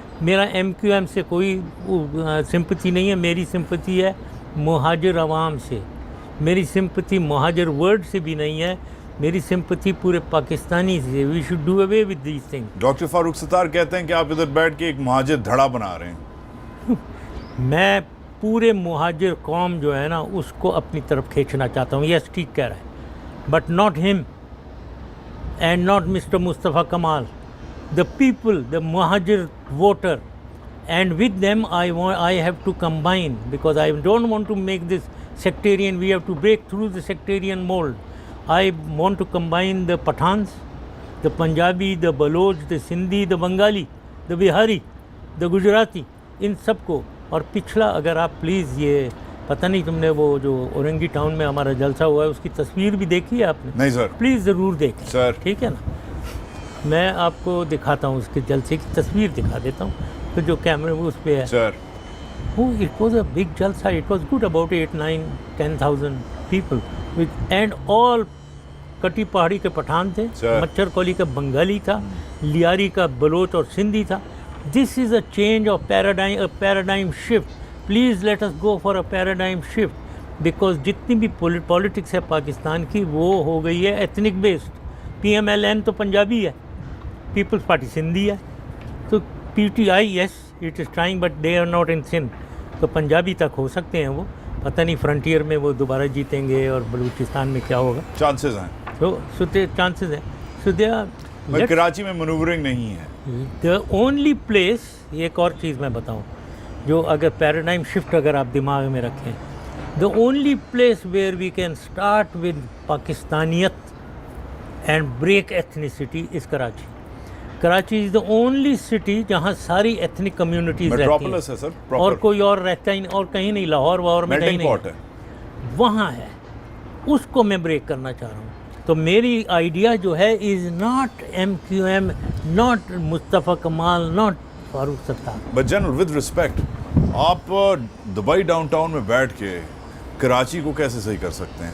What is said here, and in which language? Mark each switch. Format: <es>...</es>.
<ur>میرا M Q M سے کوئی سمپتھی نہیں ہے. میری سمپتھی ہے مہاجر عوام سے، میری سمپتھی مہاجر ورڈ سے بھی نہیں ہے، میری سمپتھی پورے پاکستانی سے.</ur> <en>We should do away with these things.</en> <ur>Doctor Farooq Sattar کہتے ہیں کہ آپ ادھر بیٹھ کے ایک مہاجر دھڑا بنا رہے ہیں. میں پورے مہاجر قوم جو ہے نا اس کو اپنی طرف کھینچنا چاہتا ہوں. یس ٹھیک کہہ رہا ہے،</ur> <en>but not him and not Mr. Mustafa Kamal. The people, the Muhajir voter, and with them I have to combine, because I don't want to make this sectarian. We have to break through the sectarian mold. I want to combine the Pathans, the Punjabi, the Baloch, the Sindhi, the Bengali, the Bihari, the Gujarati,</en> <ur>ان سب کو. اور پچھلا اگر آپ please یہ پتہ نہیں تم نے وہ جو اورنگی ٹاؤن میں ہمارا جلسہ ہوا ہے اس کی تصویر بھی دیکھی ہے آپ نے؟ نہیں سر. پلیز ضرور دیکھیں سر. ٹھیک ہے نا، میں آپ کو دکھاتا ہوں اس کے جلسے کی تصویر دکھا دیتا ہوں تو جو کیمرے میں اس پہ ہے سر.</ur> <en>Oh, it was a big jalsa. It was good, about 8, 9, 10,000 people. And all</en> <ur>کٹی پہاڑی کے پٹھان تھے, مچھر کولی کا بنگالی تھا, لیاری کا بلوچ اور سندھی تھا.</ur> <en>This is a change of paradigm shift. Please let us go for a paradigm shift, because</en> <ur>جتنی بھی پولیٹکس ہے پاکستان کی وہ ہو گئی ہے</ur> <en>Ethnic based.</en> <ur>PMLN تو پنجابی ہے, پیپلز پارٹی سندھی ہے, تو PTI</ur> <en>Yes it is trying but they are not in Sindh.</en> <ur>تو پنجابی تک ہو سکتے ہیں وہ, پتہ نہیں فرنٹیئر میں وہ دوبارہ جیتیں گے اور بلوچستان میں کیا ہوگا, چانسز ہیں, سو چانسز ہیں.</ur> <en>so they are</en> <ur>کراچی میں منورنگ نہیں ہے.</ur> <en>the only place,</en> <ur>ایک اور چیز میں بتاؤں جو اگر پیراڈائم شفٹ اگر آپ دماغ میں رکھیں,</ur> <en>The only place where we can start with پاکستانیت and break ethnicity is Karachi. Karachi is the only city</en> <ur>جہاں ساری ایتھنک کمیونٹیز رہتی میٹروپولس ہے سر, ہیں, اور کوئی اور رہتا ہی نہیں, اور کہیں نہیں, لاہور واہور میں کہیں نہیں, وہاں ہے. اس کو میں بریک کرنا چاہ رہا ہوں. تو میری آئیڈیا جو ہے</ur> <en>is not MQM,</en> <ur>not Mustafa Kamal, not Farooq Sattar.</ur> <en>but general with respect,</en> <ur>آپ دبئی ڈاؤن ٹاؤن میں بیٹھ کے کراچی کو کیسے صحیح کر سکتے ہیں؟</ur>